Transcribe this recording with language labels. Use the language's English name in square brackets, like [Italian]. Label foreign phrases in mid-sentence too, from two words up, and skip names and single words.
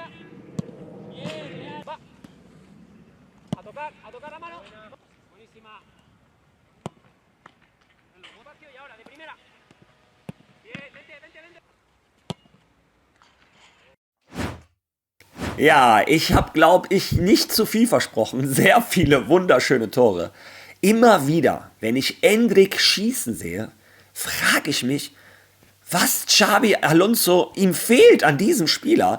[Spanish] Bien, va. A tocar la mano. Buenísima. Espacio y ahora de primera. Bien, vente. [German] Ja, ich habe, glaube ich, nicht zu viel versprochen. Sehr viele wunderschöne Tore. Immer wieder, wenn ich Endrick schießen sehe, frage ich mich, was Xabi Alonso ihm fehlt an diesem Spieler.